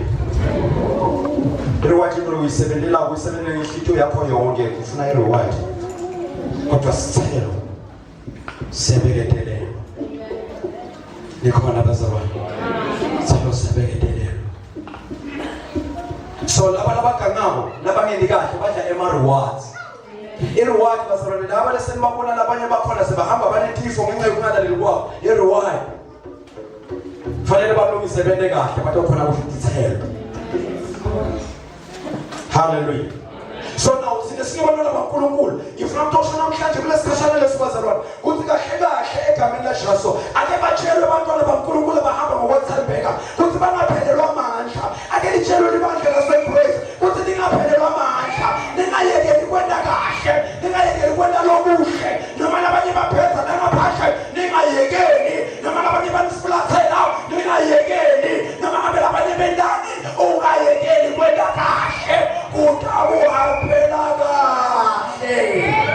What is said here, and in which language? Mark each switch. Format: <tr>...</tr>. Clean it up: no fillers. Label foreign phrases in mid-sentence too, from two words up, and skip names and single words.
<ss>Ireward into uyisebenzela ukuyisebenzela inhlitiyo yakho yonke ufuna ireward kodwa sithelo sebekedelelo nikhona bazalwane sithelo sebekedelelo. So labagangabo labangeni kahle badla ema-rewards. I-reward bazalwane laba lesenibabona labanye bakhona sebahamba banetifo ngenxa yokungalaleli kwabo. I-reward fanele balungise bende kahle bathi khona kuhlithithelo. Hallelujah. So now sinesibonelo labaNkulunkulu ifuna ukutosha namhlanje kulesikhashana lesibazalwane kuthi kahle kahle egameni laJesu ake batshelwe abantwana baNkulunkulu bahamba ngokwethembeka kuthi bangaphelelwa amandla ake litshelwe libandla laseGrace kuthi lingaphelelwa amandla ningayekeli kwenda kahle ningayekeli kwenda lokuhle noma labanye baphetha nangaphandle ningayekeli noma labanye banisifulathela ningayekeli noma ngabe labanye bendani ungayekeli kwenda kahle kutabuhambela kahle.</ss>